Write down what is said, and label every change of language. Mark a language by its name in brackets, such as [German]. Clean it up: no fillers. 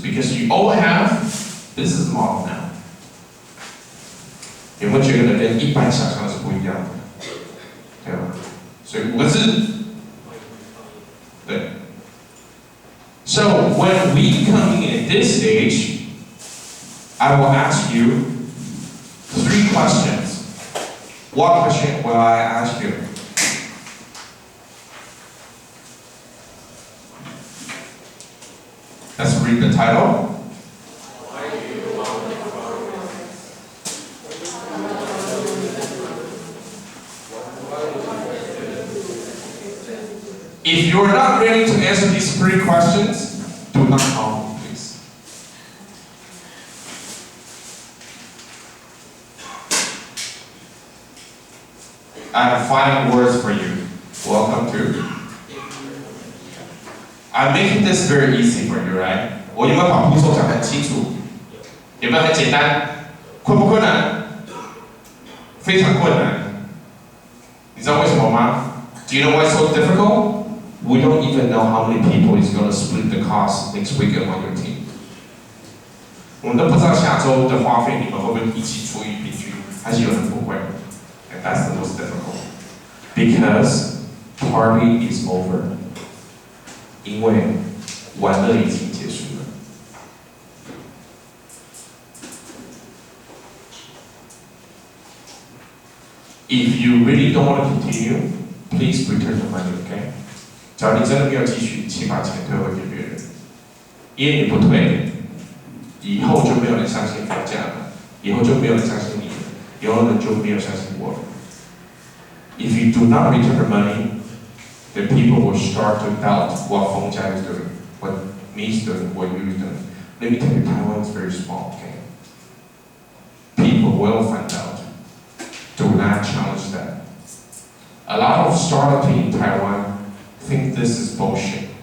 [English] Because you all have business model now. [Chinese] 有没有觉得跟一般想象是不一样的？对吧？所以5个字，对。 [English] So when we come in at this stage, I will ask you 3 questions. What question will I ask you? Let's read the title. If you're not ready to answer these 3 questions, do not call me, please. I have final words for you. Welcome to. I'm making this very easy for you, right? [Chinese] 我有没有把步骤讲得很清楚？有没有很简单？困不困难？非常困难。你知道为什么吗？ [English] Do you know why it's so difficult? We don't even know how many people is going to split the cost next week among your team. [Chinese] 我们都不知道下周的花费你们会不会一起除以平均，还是有人不会。 [English] And that's the most difficult. Because party is over. [Chinese] 因为玩乐已经结束了。 [English] If you really don't want to continue, please return the money, okay? [Chinese] 假如你真的没有继续，请把钱退回给别人。因为你不退，以后就没有人相信房价了，以后就没有人相信你了，以后人就没有相信我了。 [English] If you do not return the money, then people will start to doubt what Feng Jia is doing, what me is doing, what you is doing. Let me tell you, Taiwan is very small, okay? People will find out. Do not challenge that. A lot of startups in Taiwan think this is bullshit.